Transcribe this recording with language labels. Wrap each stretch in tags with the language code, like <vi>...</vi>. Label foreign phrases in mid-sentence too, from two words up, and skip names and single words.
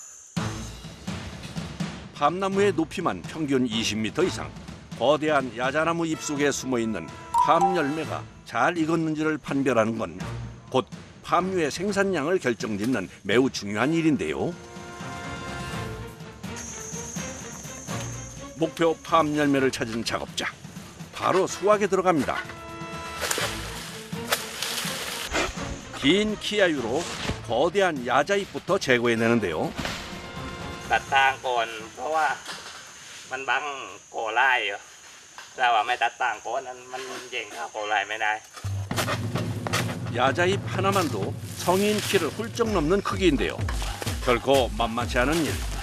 <ko>팜나무의 높이만 평균 20m 이상. 거대한 야자나무 잎속에 숨어있는 팜 열매가 잘 익었는지를 판별하는 건 곧 팜유의 생산량을 결정짓는 매우 중요한 일인데요. 목표 팜 열매를 찾은 작업자. 바로 수확에 들어갑니다. 긴 키아유로 거대한 야자잎부터 제거해내는데요.</ko> <th>ตัดทางก่อนเพราะว่ามันบังโกไล่อยู่ถ้าว่าไม่ตัดทางก่อนนั้นมันเย่งเข้าโกไล่ไม่ได้</th> <ko>야자잎 하나만도 성인 키를 훌쩍 넘는 크기인데요. 결코 만만치 않은 일.</ko>